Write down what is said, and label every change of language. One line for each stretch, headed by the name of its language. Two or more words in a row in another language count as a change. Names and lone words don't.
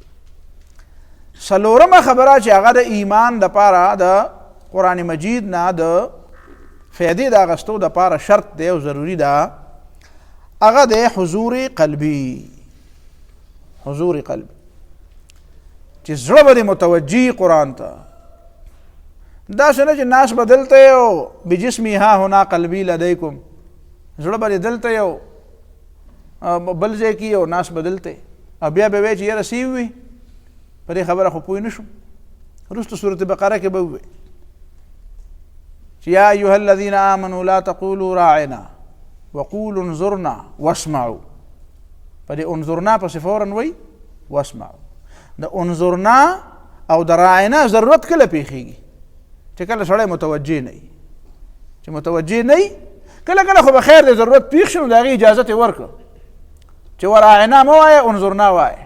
Pashto: څلورمه خبره چې هغه د ایمان دپاره د قرآن مجید نه د فایدې د اخیستو دپاره شرط دی او ضروري ده، هغه د
Arabic: حضور قلبي. حضور قلبي
Pashto: چې زړه به دې متوجي قرآن ته، داسې نه چې ناس به دلته یو
Arabic: بجسمي ها هنا قلبي لدیکم،
Pashto: زړه به دې دلته یو بل ځای کې یو ناس به دلته، او بیا به وایي چې یاره سیو وي په دې خبره خو پوه نه شم. وروسته سورة بقره کې به ووایي چې
Arabic: یا ایها الذین آمنوا لا تقولوا راعنا وقولوا انظرنا واسمعوا.
Pashto: په دې انظرنا پسې فورا وایي واسمعوا. د انظرنا او د راعنا ضرورت کله پیښیږي؟ چې کله سړی متوجه نه وي. چې متوجه نه وي کله کله خو به خیر دی ضرورت پیښ شي نو د هغې اجازت یې ورکړه چې وراعنا مه وایه انظرنا وایه.